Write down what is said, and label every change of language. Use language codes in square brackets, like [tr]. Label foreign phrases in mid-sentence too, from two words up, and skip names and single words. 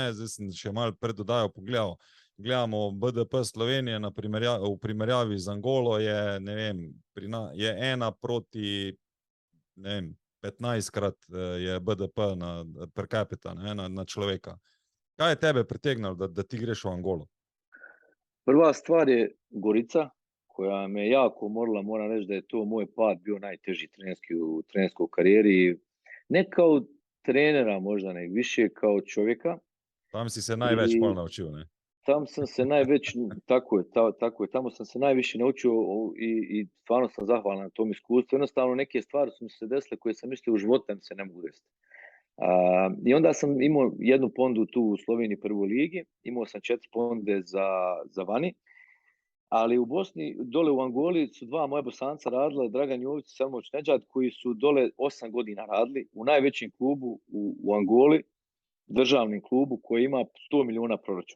[sl] Zdaj sem še malo predodajo pogledal. Gledamo BDP Slovenije v primerjavi z Angolo je, ne vem, je 1 proti, ne vem, 15-krat je BDP [la] per capita, [sl] ne, na človeka. Kaj je tebe pritegnalo, da ti greš v Angolo? [bs] Prva stvar je Gorica, koja me jako umorila, moram reći da je to moj pad bio najteži u trenerskoj karijeri. Ne kao trenera možda, nego više kao čovjeka. [sl] Tam si se največ pol naučil, ne? [bs] Tam sam se tako je, tamo sam se najviše naučio i stvarno sam zahvalan na tom iskustvu. Jednostavno neke stvari su mi se desile koje sam mislio u životu mi se ne mogu desiti. I onda sam imao jednu ponudu tu u Sloveniji prvoj ligi, imao sam 4 ponude za vani, ali u Bosni, dole u Angoli su 2 moja Bosanca radila, Dragan Jović i Selmović Nedžad, koji su dole 8 godina radili u najvećem klubu u Angoli, državnim klubu koji ima 100 miliona proračun.